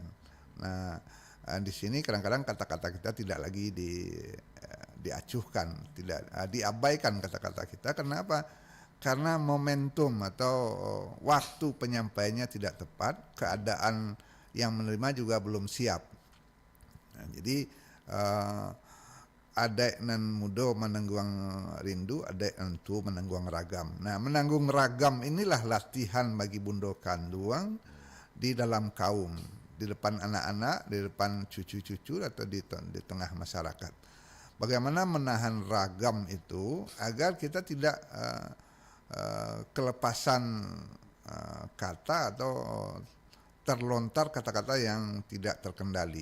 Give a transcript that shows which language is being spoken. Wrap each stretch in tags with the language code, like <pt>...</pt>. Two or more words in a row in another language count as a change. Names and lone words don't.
<id>Nah, di sini kadang-kadang kata-kata kita tidak lagi diacuhkan, tidak diabaikan kata-kata kita. Kenapa? Karena momentum atau waktu penyampaiannya tidak tepat, keadaan yang menerima juga belum siap.</id> <min>Nah, jadi adek nan mudo menangguang rindu, adek nan tu menangguang ragam.</min> <id>Nah, menanggung ragam inilah latihan bagi bundo kanduang di dalam kaum, di depan anak-anak, di depan cucu-cucu atau di tengah masyarakat. Bagaimana menahan ragam itu agar kita tidak kelepasan kata atau terlontar kata-kata yang tidak terkendali.</id>